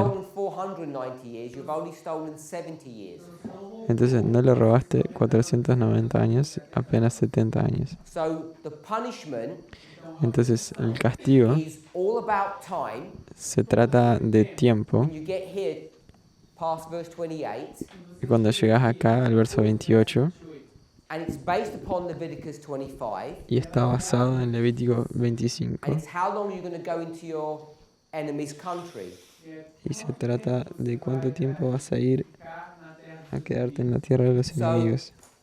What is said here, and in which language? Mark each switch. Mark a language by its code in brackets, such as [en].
[en] stolen 490 years, you've only stolen 70 years. [es] Entonces, no le robaste 490 años, apenas 70 años. [en] So the punishment [es] Entonces, el castigo [en] is all about time. [es] se trata de tiempo. [en] When you get here past verse 28, [es] Y cuando llegas acá al verso 28, [en] and it's based upon Leviticus 25, [es] y está basado en Levítico [en] and [es] 25, [en] it's how long you're going to go into your enemy's country. [es] y se trata de cuánto tiempo vas a ir a quedarte en la tierra de los enemigos.